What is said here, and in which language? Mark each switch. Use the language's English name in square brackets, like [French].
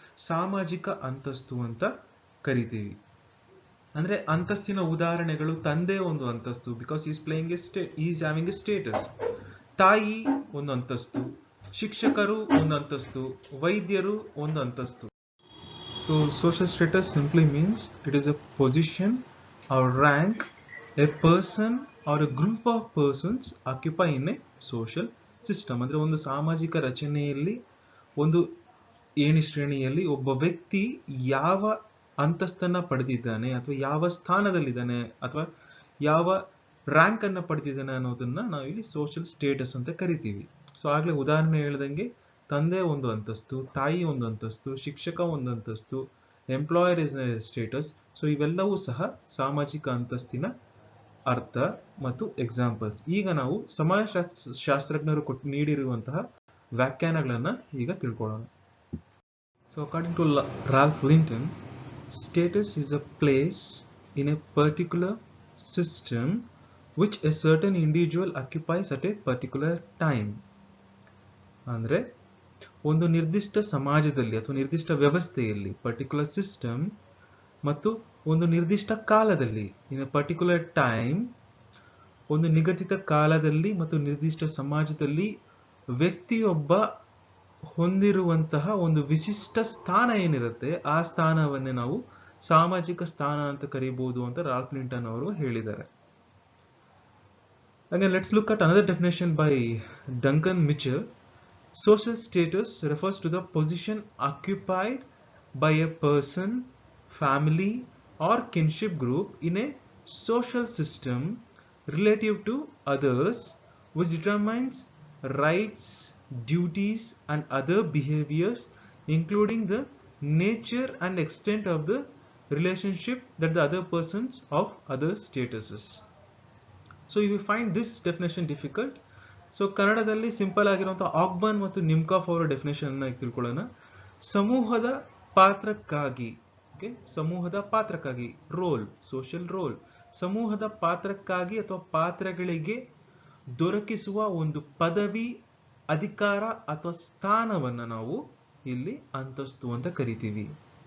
[Kannada] ಸಾಮಾಜಿಕ ಅಂತಸ್ತು ಅಂತ ಕರಿತೀವಿ. ಅಂದ್ರೆ ಅಂತಸ್ತಿನ ಉದಾಹರಣೆಗಳು, ತಂದೆ ಒಂದು ಅಂತಸ್ತು, [English] Because is playing is having a status. [Kannada] ತಾಯಿ ಒಂದು ಅಂತಸ್ತು, ಶಿಕ್ಷಕರು ಒಂದು ಅಂತಸ್ತು, ವೈದ್ಯರು ಒಂದು ಅಂತಸ್ತು. [English] So social status simply means it is a position or rank a person or a group of persons occupy in a social system. [Kannada] ಅಂದ್ರೆ ಒಂದು ಸಾಮಾಜಿಕ ರಚನೆಯಲ್ಲಿ, ಒಂದು ಏಣಿ ಶ್ರೇಣಿಯಲ್ಲಿ ಒಬ್ಬ ವ್ಯಕ್ತಿ ಯಾವ ಅಂತಸ್ತನ್ನ ಪಡೆದಿದ್ದಾನೆ ಅಥವಾ ಯಾವ ಸ್ಥಾನದಲ್ಲಿದ್ದಾನೆ ಅಥವಾ ಯಾವ ರ್ಯಾಂಕ್ ಅನ್ನ ಪಡೆದಿದ್ದಾನೆ ಅನ್ನೋದನ್ನ ನಾವಿಲ್ಲಿ ಸೋಷಿಯಲ್ ಸ್ಟೇಟಸ್ ಅಂತ ಕರಿತೀವಿ. ಸೊ ಆಗ್ಲೇ ಉದಾಹರಣೆ ಹೇಳ್ದಂಗೆ ತಂದೆ ಒಂದು ಅಂತಸ್ತು, ತಾಯಿ ಒಂದು ಅಂತಸ್ತು, ಶಿಕ್ಷಕ ಒಂದು ಅಂತಸ್ತು, [English] Employer is a status. [Kannada] So ಇವೆಲ್ಲವೂ ಸಹ ಸಾಮಾಜಿಕ ಅಂತಸ್ತಿನ ಅರ್ಥ ಮತ್ತು ಎಕ್ಸಾಂಪಲ್ಸ್. ಈಗ ನಾವು ಸಮಾಜಶಾಸ್ತ್ರಜ್ಞರು ನೀಡಿರುವಂತಹ ವ್ಯಾಖ್ಯಾನಗಳನ್ನ ಈಗ ತಿಳ್ಕೊಳ್ಳೋಣ. [English] So according to Ralph Linton, status is a place in a particular system which a certain individual occupies at a particular time. [Kannada] ಅಂದ್ರೆ ಒಂದು ನಿರ್ದಿಷ್ಟ ಸಮಾಜದಲ್ಲಿ ಅಥವಾ ನಿರ್ದಿಷ್ಟ ವ್ಯವಸ್ಥೆಯಲ್ಲಿ, [English] particular system, [Kannada] ಮತ್ತು ಒಂದು ನಿರ್ದಿಷ್ಟ ಕಾಲದಲ್ಲಿ, [English] in a particular time, [Kannada] ಒಂದು ನಿಗದಿತ ಕಾಲದಲ್ಲಿ ಮತ್ತು ನಿರ್ದಿಷ್ಟ ಸಮಾಜದಲ್ಲಿ ವ್ಯಕ್ತಿಯೊಬ್ಬ ಹೊಂದಿರುವಂತಹ ಒಂದು ವಿಶಿಷ್ಟ ಸ್ಥಾನ ಏನಿರುತ್ತೆ, ಆ ಸ್ಥಾನವನ್ನೇ ನಾವು ಸಾಮಾಜಿಕ ಸ್ಥಾನ ಅಂತ ಕರೀಬಹುದು ಅಂತ ರಾಲ್ಫ್ ಲಿಂಟನ್ ಅವರು ಹೇಳಿದ್ದಾರೆ. [English] Again, let's look at another definition by Duncan Mitchell. Social status refers to the position occupied by a person, family, or kinship group in a social system relative to others, which determines rights, duties, and other behaviors, including the nature and extent of the relationship that the other persons of other statuses. So if you find this definition difficult, so [Kannada] ಕನ್ನಡದಲ್ಲಿ simple ಆಗಿರುವಂತಹ ಆಗ್ಬನ್ ಮತ್ತು ನಿಮ್ಕಾಫ್ ಅವರ definition ಅನ್ನ ತಿಳ್ಕೊಳ್ಳೋಣ. ಸಮೂಹದ ಪಾತ್ರಕ್ಕಾಗಿ, ಸಮೂಹದ ಪಾತ್ರಕ್ಕಾಗಿ, roll, social roll, ಸಮೂಹದ ಪಾತ್ರಕ್ಕಾಗಿ ಅಥವಾ ಪಾತ್ರಗಳಿಗೆ ದೊರಕಿಸುವ ಒಂದು ಪದವಿ, ಅಧಿಕಾರ ಅಥವಾ ಸ್ಥಾನವನ್ನ ನಾವು ಇಲ್ಲಿ ಅಂತಸ್ತು ಅಂತ ಕರಿತೀವಿ.